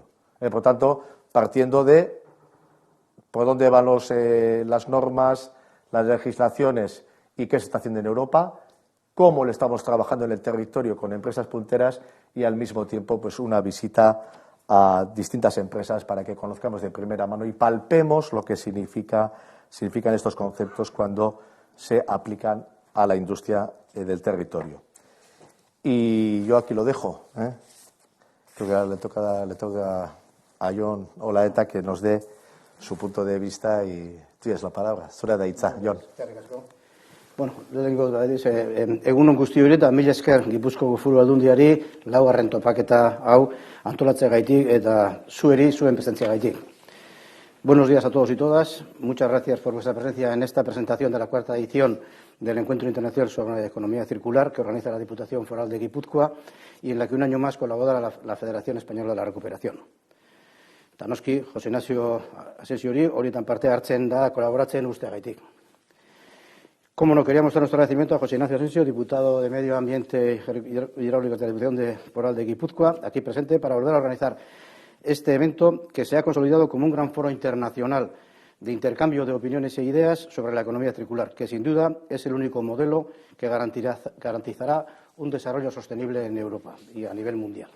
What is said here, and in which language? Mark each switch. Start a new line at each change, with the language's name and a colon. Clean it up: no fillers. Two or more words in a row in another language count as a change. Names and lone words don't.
Spanish: Por tanto, partiendo de por dónde van las normas, las legislaciones y qué se está haciendo en Europa, cómo le estamos trabajando en el territorio con empresas punteras y al mismo tiempo pues una visita a distintas empresas para que conozcamos de primera mano y palpemos lo que significan estos conceptos cuando se aplican a la industria del territorio. Y yo aquí lo dejo. Creo que ahora le toca a Jon Olaeta que nos dé su punto de vista y tienes la palabra.
Basque: Zure da hitza, Jon. Bueno, lehenengo egunon guztioi eta mila esker Gipuzkoako Foru Aldundiari 4. topaketa hau antolatzeagatik eta zuen presentziagatik.
Spanish: Buenos días a todos y todas. Muchas gracias por vuestra presencia en esta presentación de la 4ª edición del Encuentro Internacional sobre Economía Circular que organiza la Diputación Foral de Guipúzcoa y en la que un año más colabora la Federación Española de la Recuperación.
Basque: Tanoski, José Ignacio Asesiori, horietan parte hartzen da kolaboratzen usteagaitik.
Spanish: Como no, quería mostrar nuestro agradecimiento a José Ignacio Asensio, diputado de Medio Ambiente y Hidráulico de la Diputación Foral de Guipúzcoa, aquí presente para volver a organizar este evento que se ha consolidado como un gran foro internacional de intercambio de opiniones e ideas sobre la economía circular, que sin duda es el único modelo que garantizará un desarrollo sostenible en Europa y a nivel mundial.